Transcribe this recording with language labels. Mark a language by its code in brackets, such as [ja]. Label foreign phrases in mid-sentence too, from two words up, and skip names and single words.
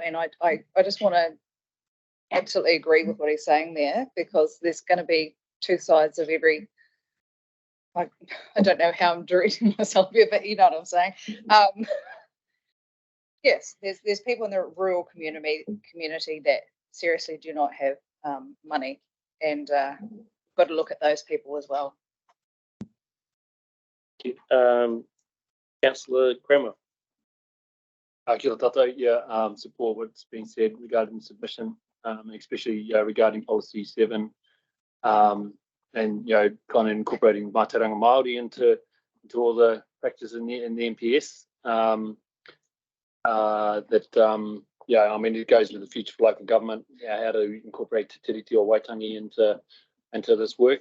[en] And I just want to absolutely agree with what he's saying there, because there's going to be two sides of every, I don't know how I'm directing myself here, but you know what I'm saying. Yes, there's people in the rural community that seriously do not have money, and got to look at those people as well. Councillor Cranmer. [mi] Kia ora tātou. [en] Support what's been said regarding the submission, especially regarding policy 7, and kind of incorporating [mi] mātauranga Māori [en] into all the practices in the NPS. I mean, it goes into the future for local government, how to incorporate Te Tiriti o Waitangi into this work.